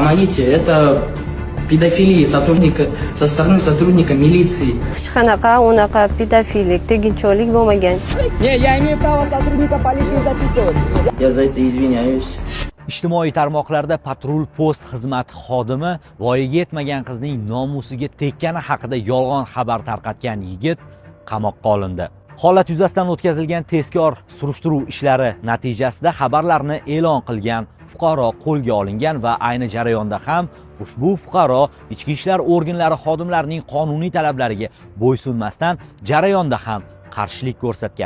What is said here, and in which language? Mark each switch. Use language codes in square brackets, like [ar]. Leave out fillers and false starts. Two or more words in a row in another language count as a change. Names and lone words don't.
[ru] помогите, это педофилия со стороны сотрудника милиции. [uz] Hech qanaqa unaqa pedofilik, tegincholik bo'lmagan. [ru] Не, я имею право сотрудника полиции записывать. Я за это извиняюсь. [uz] Ijtimoiy tarmoqlarda patrul post xizmati xodimi voyaga yetmagan qizning nomusiga tekkani haqida yolg'on xabar tarqatgan yigit qamoqqa olindi. Holat yuzasidan o'tkazilgan tezkor surishtiruv ishlari natijasida xabarlarni e'lon qilgan fuqaro qo'lga olingan va ayni jarayonda ham ushbu fuqaro ichki ishlar organlari xodimlarining qonuniy talablariga bo'ysunmasdan jarayonda ham qarshilik ko'rsatgan.